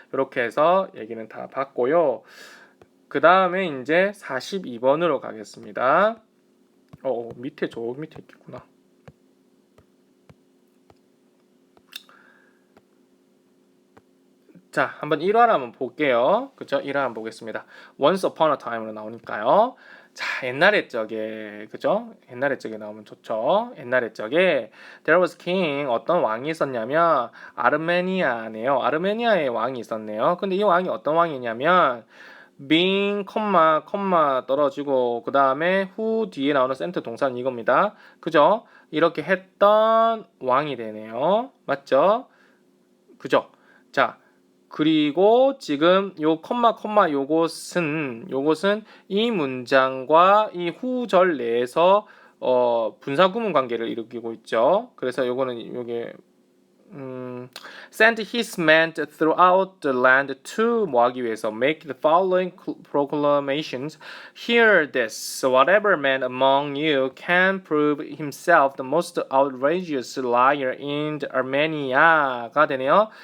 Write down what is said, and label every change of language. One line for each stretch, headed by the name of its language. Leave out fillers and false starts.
Korean: 이렇게 해서 얘기는 다 봤고요. 그 다음에 이제 42번으로 가겠습니다. 밑에 저 밑에 있겠구나. 자, 한번 1화를 한번 볼게요. 그죠? 1화 한번 보겠습니다.
English: Once upon a time으로
Korean: 나오니까요. 자, 옛날의 적에, 그죠? 옛날의 적에 나오면 좋죠. 옛날의 적에
English: There was king,
Korean: 어떤 왕이 있었냐면 아르메니아네요. 아르메니아의 왕이 있었네요. 근데 이 왕이 어떤 왕이냐면 being, 컴마 떨어지고 그 다음에 who 뒤에 나오는 센터 동사는 이겁니다. 그죠? 이렇게 했던 왕이 되네요. 맞죠? 그죠? 자, 그리고 지금 요 컴마 요것은 이 문장과 이 후절 내에서 분사구문 관계를 일으키고 있죠. 그래서 요거는 요게
English: send his men throughout the land to
Korean: 뭐 하기 위해서
English: make the following proclamations. Hear this. Whatever man among you can prove himself the most outrageous liar in Armenia가
Korean: 되네요.